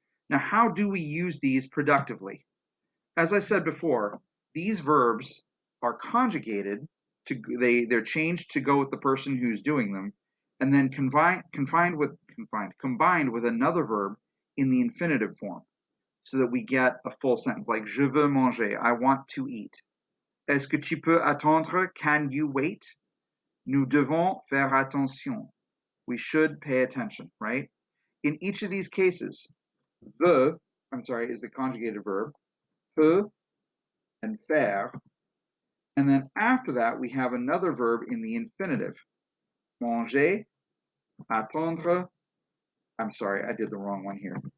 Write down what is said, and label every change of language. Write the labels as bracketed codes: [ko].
[en] Now, how do we use these productively? As I said before, these verbs are conjugated they're changed to go with the person who's doing them, and then combined with combined with another verb in the infinitive form, so that we get a full sentence like [fr] je veux manger, [en] I want to eat. [fr] Est-ce que tu peux attendre? [en] Can you wait? [fr] Nous devons faire attention. [en] We should pay attention, right? In each of these cases, is the conjugated verb, peut and faire, and then after that we have another verb in the infinitive. Manger, attendre. I'm sorry, I did the wrong one here.